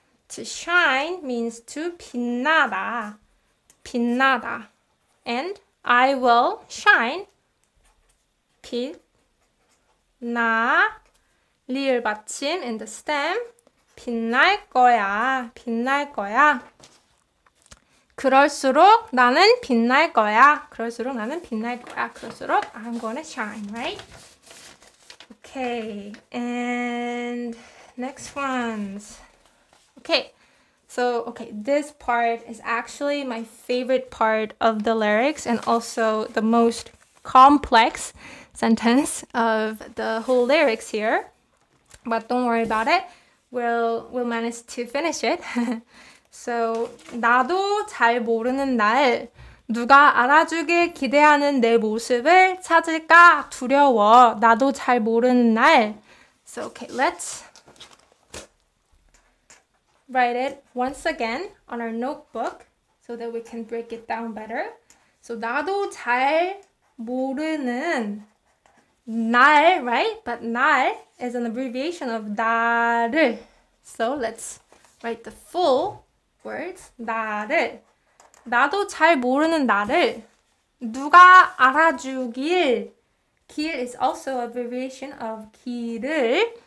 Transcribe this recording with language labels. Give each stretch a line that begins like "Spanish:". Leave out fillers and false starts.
English: To shine means to 빛나다. 빛나다. And I will shine. 빛나 리을 받침 in the stem.
Korean: 빛날 거야. 빛날 거야. 그럴수록 나는 빛날 거야. 그럴수록 나는 빛날 거야.
English: 그럴수록 I'm gonna shine, right? Okay, and next ones. Okay, so this part is actually my favorite part of the lyrics and also the most complex sentence of the whole lyrics here. But don't worry about it. We'll manage to finish it.
Korean: So, 나도 잘 모르는 날 누가 알아주길 기대하는 내 모습을 찾을까 두려워. 나도 잘 모르는 날.
English: So, okay, let's write it once again on our notebook so that we can break it down better.
Korean: So, 나도 잘 모르는 날,
English: right? But 날 is an abbreviation of 나를. So, let's write the full words.
Korean: 나를. 나도 잘 모르는 나를 누가 알아주길.
English: 길 is also a abbreviation of 길을.